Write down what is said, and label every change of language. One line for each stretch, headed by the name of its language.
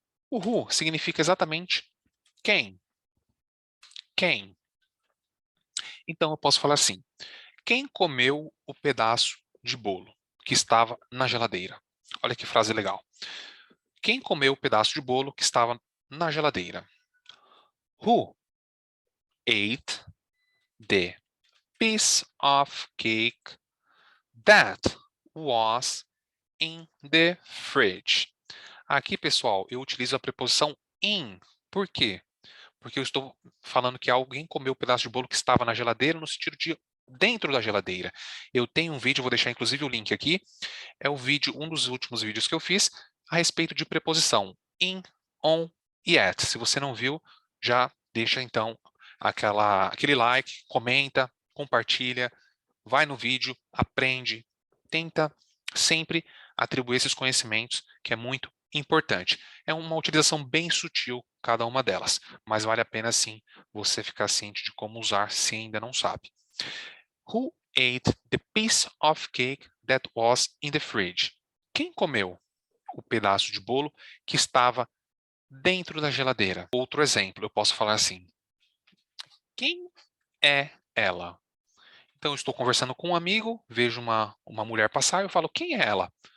Portuguese: O who significa exatamente quem. Quem. Então, eu posso falar assim: quem comeu o pedaço de bolo que estava na geladeira? Olha que frase legal. Quem comeu o pedaço de bolo que estava na geladeira?
English: Who ate the piece of cake that was in the fridge?
Portuguese: Aqui, pessoal, eu utilizo a preposição in. Por quê? Porque eu estou falando que alguém comeu o pedaço de bolo que estava na geladeira no sentido de dentro da geladeira. Eu tenho um vídeo, vou deixar inclusive o link aqui, é o vídeo, um dos últimos vídeos que eu fiz a respeito de preposição in, on e at. Se você não viu, já deixa então aquele like, comenta, compartilha, vai no vídeo, aprende, tenta sempre atribuir esses conhecimentos, que é muito importante. É uma utilização bem sutil cada uma delas, mas vale a pena sim você ficar ciente de como usar se ainda não sabe.
English: Who ate the piece of cake that was in the fridge?
Portuguese: Quem comeu o pedaço de bolo que estava dentro da geladeira? Outro exemplo, eu posso falar assim: quem é ela? Então, eu estou conversando com um amigo, vejo uma mulher passar, eu falo: quem é ela?